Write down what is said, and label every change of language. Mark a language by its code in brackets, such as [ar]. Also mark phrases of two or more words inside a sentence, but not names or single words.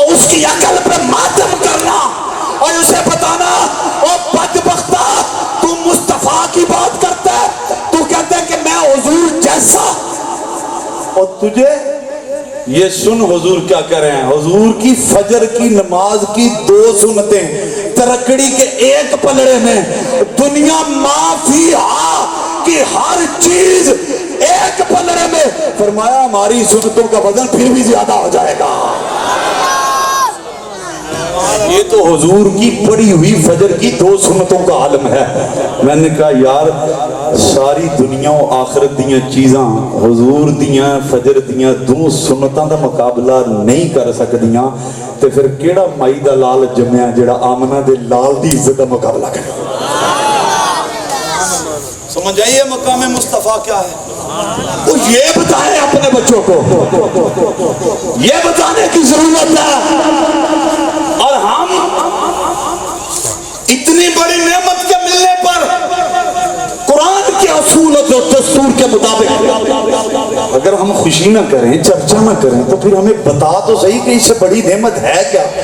[ur] اس کی عقل پہ ماتم کرنا اور اسے بتانا، او بدبختہ تو مصطفیٰ کی بات کرتا ہے، تو کہتا ہے کہ میں حضور جیسا، اور تجھے یہ سن حضور کیا کر رہے ہیں، حضور کی فجر کی نماز کی 2 سنتیں ترکڑی کے ایک پلڑے میں، دنیا ما فیہا کی ہر چیز ایک پلڑے میں، فرمایا ہماری سنتوں کا وزن پھر بھی زیادہ ہو جائے گا۔ یہ تو حضور کی پڑی ہوئی فجر کی 2 سنتوں کا عالم ہے۔ [pa] میں نے کہا یار ساری دنیا و آخرت دیاں چیزاں حضور دیاں فجر دیاں 2 سنتاں دا مقابلہ نہیں کر سکدیاں، تے پھر کیڑا مائی دا لال جمعہ جڑا آمنہ دے لال دی عزت دا مقابلہ کرے۔ [ur] سمجھ آئیے مقام مصطفیٰ کیا ہے؟ وہ یہ بتائیں اپنے بچوں کو، یہ بتانے کی ضرورت ہے۔ اور ہم اتنی بڑی نعمت کے ملنے پر قرآن کے اصول اور دستور کے مطابق اگر ہم خوشی نہ کریں، چرچا نہ کریں، تو پھر ہمیں بتا تو صحیح کہ اس سے بڑی نعمت ہے کیا؟